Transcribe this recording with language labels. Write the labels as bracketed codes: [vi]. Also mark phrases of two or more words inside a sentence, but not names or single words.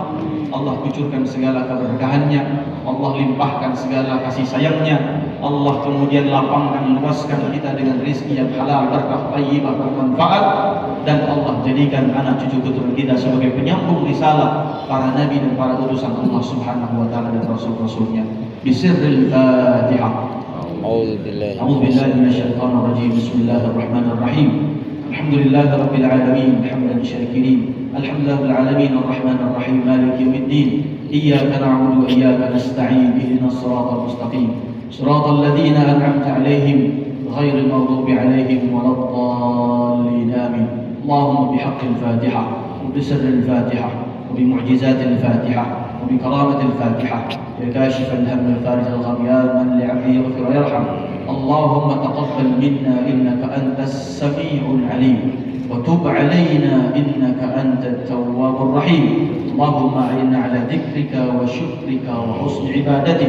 [id] Allah kucurkan segala keberkahannya, Allah limpahkan segala kasih sayangnya, Allah kemudian lapangkan, luaskan kita dengan rezeki yang halal, berkah, thayyibah, bermanfaat, dan Allah jadikan anak cucu keturunan kita sebagai penyambung risalah para nabi dan para utusan Allah [ar] سبحانه و تعالى [id] dan rasul-rasulnya. [ar] بسر الفاتحة. أعوذ بالله من الشيطان الرجيم. بسم الله الرحمن الرحيم. الحمد لله رب العالمين، حمد الشاكرين. الحمد لله رب العالمين، الرحمن الرحيم، مالك يوم الدين. إياك نعبد و إياك نستعين. اهدنا الصراط المستقيم. صراط الذين أنعمت عليهم غير المغضوب عليهم ولا الضالين. آمين. اللهم بحق الفاتحة و بسر الفاتحة و بمعجزة الفاتحة وبكرامة الفاتحة يا كاشف الهم الفارج الغم يا من لعبده يغفر ويرحم. اللهم تقبل منا إنك أنت السميع العليم وتب علينا إنك أنت التواب الرحيم. اللهم أعنا على ذكرك وشكرك وحسن عبادتك.